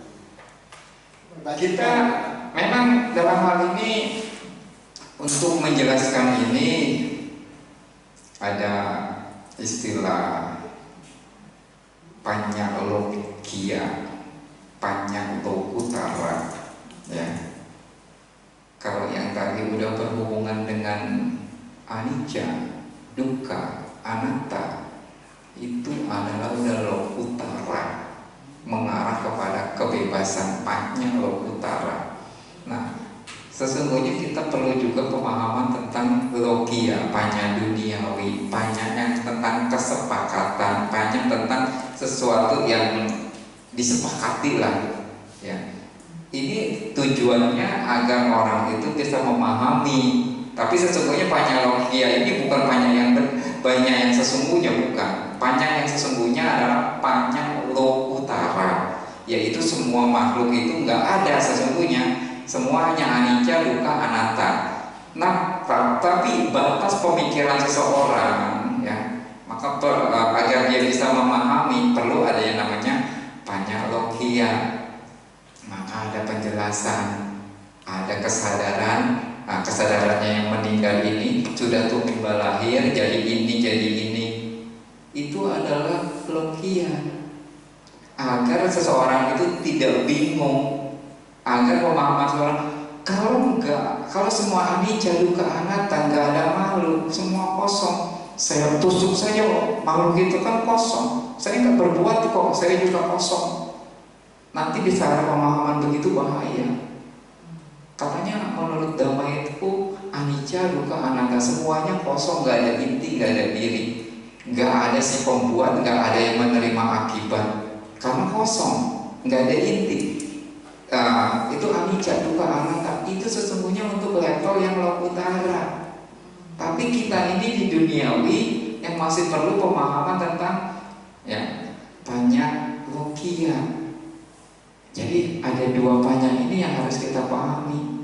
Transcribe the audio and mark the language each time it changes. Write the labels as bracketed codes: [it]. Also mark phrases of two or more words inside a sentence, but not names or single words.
[id] Kita memang dalam hal ini untuk menjelaskan ini ada istilah [pi] panyalogia, panyalokutara, [id] ya. Kalau yang tadi udah berhubungan dengan [pi] anicca, dukkha, anatta, [id] itu adalah udah lokutara, mengarah kepada kebebasan, panyalokutara. Nah, sesungguhnya kita perlu juga pemahaman tentang logia, panya duniawi, panya yang tentang kesepakatan, panya tentang sesuatu yang disepakati lah, ya. Ini tujuannya agar orang itu bisa memahami. Tapi sesungguhnya [pi] panya logia [id] ini bukan panya yang sesungguhnya, bukan. Panya yang sesungguhnya adalah [pi] panya lokutara, [id] yaitu semua makhluk itu nggak ada sesungguhnya. [pi] Semuanya anicca, dukkha, anatta. [id] Nah, tapi batas pemikiran seseorang, ya, maka agar dia bisa memahami perlu ada yang namanya panyalogia. Maka ada penjelasan, ada kesadaran. Nah, kesadarannya yang meninggal ini sudah tumbuh lahir, jadi ini. Itu adalah logia. Agar seseorang itu tidak bingung. Agar pemahaman seorang, kalau semua [pi] anicca, dukkha, anatta, [id] nggak ada makhluk, semua kosong. Saya tusuk saja makhluk itu kan kosong. Saya nggak berbuat kok, saya juga kosong. Nanti bisa ada pemahaman begitu bahaya. Katanya menurut Dhamma itu [pi] anicca, dukkha, anatta, [id] semuanya kosong, nggak ada inti, nggak ada diri, nggak ada si pembuat, nggak ada yang menerima akibat, karena kosong, nggak ada inti. [pi] Itu anicca, dukkha, anatta. [id] Itu sesungguhnya untuk level yang lokutara. Tapi kita ini di duniawi yang masih perlu pemahaman tentang, ya, [pi] panya logia. [id] Jadi ada dua panya ini yang harus kita pahami.